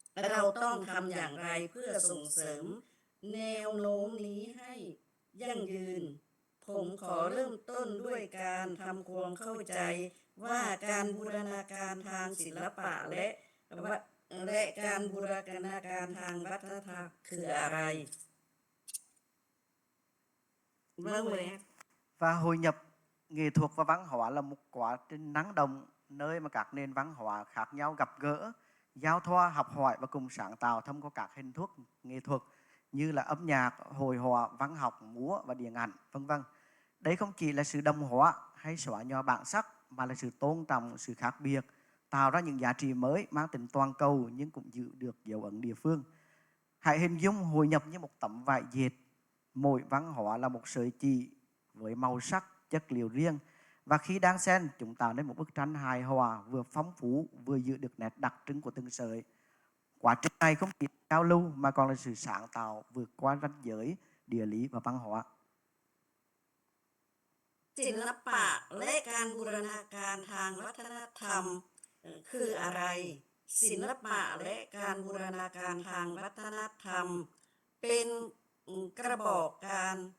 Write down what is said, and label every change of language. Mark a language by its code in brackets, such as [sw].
[th] เราต้องทำอย่างไรเพื่อส่งเสริมแนวโน้มนี้ให้ยั่งยืนผมขอเริ่มต้นด้วยการทำความเข้าใจว่าการบูรณาการทางศิลปะและการบูรณาการทางวัฒนธรรมคืออะไร [vi] Và hội nhập nghệ thuật và văn hóa là một quá trình năng động nơi mà các nền văn hóa khác nhau gặp gỡ, giao thoa, học hỏi và cùng sáng tạo thông qua các hình thức nghệ thuật như là âm nhạc, hội họa, văn học, múa và điện ảnh, vân vân. Đây không chỉ là sự đồng hóa hay xóa nhòa bản sắc mà là sự tôn trọng sự khác biệt, tạo ra những giá trị mới mang tính toàn cầu nhưng cũng giữ được dấu ấn địa phương. Hãy hình dung hội nhập như một tấm vải dệt, mỗi văn hóa là một sợi chỉ với màu sắc, chất liệu riêng và khi đan xen chúng tạo nên một bức tranh hài hòa vừa phong phú vừa giữ được nét đặc trưng của từng sợi. Quá trình này không chỉ giao lưu mà còn là sự sáng tạo vượt qua ranh giới địa lý và văn hóa. [th] ศิลปะและการบูรณาการทางวัฒนธรรมคืออะไรศิลปะและการบูรณาการทางวัฒนธรรมเป็นกระบอกการ